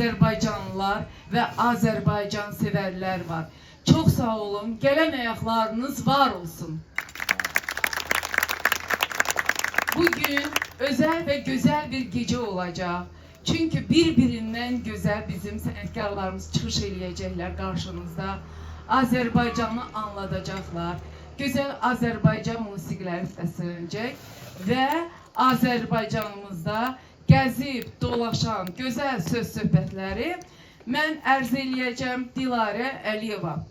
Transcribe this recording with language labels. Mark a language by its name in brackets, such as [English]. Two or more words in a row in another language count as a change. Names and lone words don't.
[Azerbaijani] Azərbaycanlılar və Azərbaycan sevərlər var. Çox sağ olun, gələn ayaqlarınız var olsun. [Turkish] Bugün özel ve güzel bir gece olacak. Çünkü birbirinden güzel [Azerbaijani] bizim sənətkarlarımız çıxış eləyəcəklər qarşınızda. Azərbaycanı anladacaqlar. Güzel Azərbaycan musiqiləri səslənəcək və Azərbaycanımızda gəzib dolaşan gözəl söz söhbətləri mən ərz eləyəcəm Dilarə Əliyeva.